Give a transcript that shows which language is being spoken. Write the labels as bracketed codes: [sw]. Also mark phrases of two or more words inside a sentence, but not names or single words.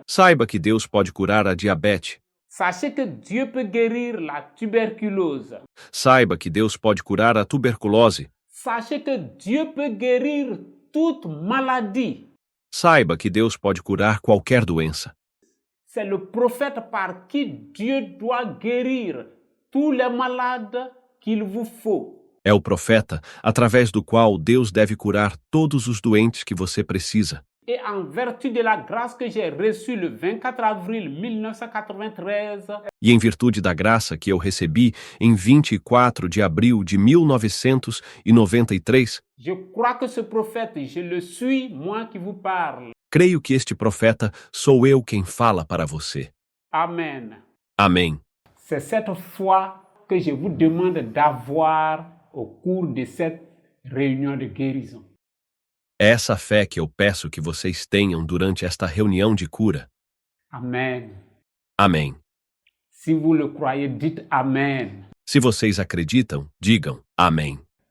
[pt] Saiba que Deus pode curar a diabetes. [fr] Sachez que Dieu peut guérir la tuberculose. [pt] Saiba que Deus pode curar a tuberculose. [fr] Sachez que Dieu peut guérir toute maladie. [pt] Saiba que Deus pode curar qualquer doença. [fr] C'est le prophète par qui Dieu doit guérir tous les malades qu'il vous faut. [pt] É o profeta através do qual Deus deve curar todos os doentes que você precisa. [fr] Et en vertu de la grâce que j'ai reçue le 24 avril 1993, [pt] E em virtude da graça que eu recebi em 24 de abril de 1993, [fr] je crois que ce prophète, je le suis, moi qui vous parle. [pt] creio que este profeta sou eu quem fala para você. [fr] Amen. [pt] Amém. [fr] C'est cette foi que je vous demande d'avoir au cours de cette réunion de guérison. [pt] É essa fé que eu peço que vocês tenham durante esta reunião de cura. [fr] Amen. [pt] Amém. [fr] Si vous le croyez, dites Amen. [pt] Se vocês acreditam, digam Amém.